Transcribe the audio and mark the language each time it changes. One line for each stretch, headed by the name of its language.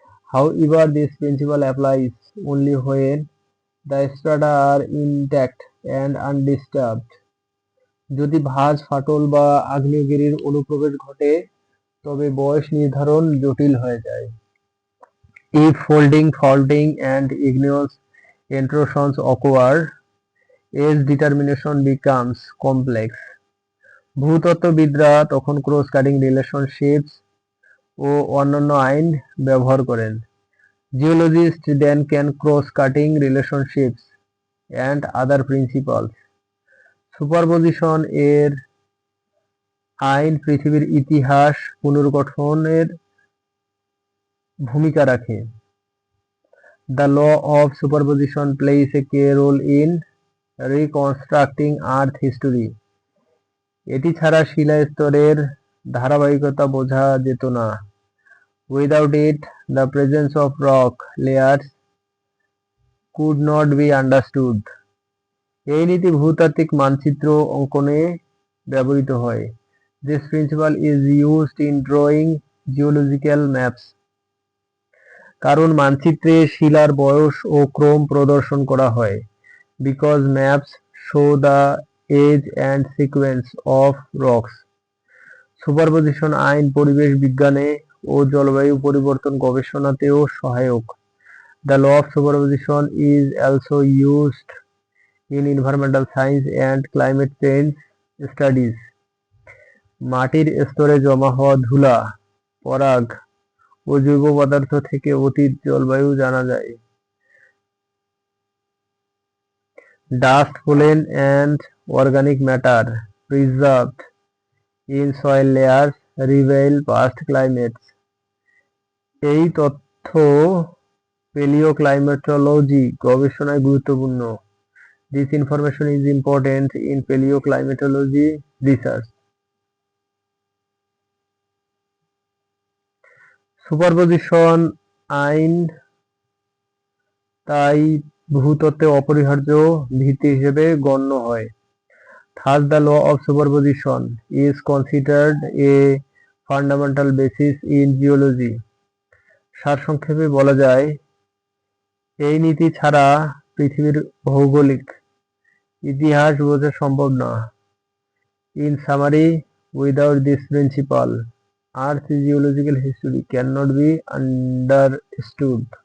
English: However, this principle applies only when the strata are intact and undisturbed.
Bangla: যদি ভাঁজ, ফাটল বা আগ্নেয়গিরির অনুপ্রবেশ ঘটে তবে বয়স নির্ধারণ জটিল হয়ে যায়।
English: If folding, faulting and igneous intrusions occur, age determination becomes complex.
Bangla: ভূতত্ত্ববিদরা তখন ক্রস কাটিং রিলেশনশিপস ও অন্যান্য আইন ব্যবহার করেন।
English: Geologists then can cross cutting relationships and other principles.
Bangla: Superposition এর আইন পৃথিবীর ইতিহাস পুনর্গঠনের ভূমিকা রাখে।
English: The law of superposition plays a key role in reconstructing Earth history.
Bangla: এটি ছাড়া শিলা স্তরের ধারাবাহিকতা বোঝা যেত না।
English: Without it, the presence of rock layers could not be understood.
Bangla: এই নীতি ভূতাত্ত্বিক মানচিত্র অঙ্কনে ব্যবহৃত হয়।
English: This principle is used in drawing geological maps.
Bangla: কারণ মানচিত্রে শিলার বয়স ও ক্রম প্রদর্শন করা হয়।
English: Because maps show the age and sequence of rocks.
Bangla: Superposition আইন পরিবেশ বিজ্ঞানে ও জলবায়ু পরিবর্তন গবেষণাতেও সহায়ক।
English: The law of superposition is also used in environmental science and climate change studies.
Bangla: মাটির স্তরে জমা হওয়া ধুলা, পরাগ ও জৈব পদার্থ থেকে অতীত জলবায়ু জানা যায়।
English: Dust, pollen and organic matter preserved in soil layers reveal past climates.
Bangla: এই তথ্য প্যালিওক্লাইমেটোলজি গবেষণায় গুরুত্বপূর্ণ।
English: This information is important in paleoclimatology research.
Bangla: Superposition আইন তাই ভূতত্ত্বে অপরিহার্য ভিত্তি হিসেবে গণ্য হয়।
English: Thus, the law of superposition is considered a fundamental basis in geology.
Bangla: সারসংক্ষেপে বলা যায়, এই নীতি ছাড়া পৃথিবীর ভৌগোলিক ইতিহাস বোঝা সম্ভব না।
English: In summary, without this principle, Earth's geological history cannot be understood.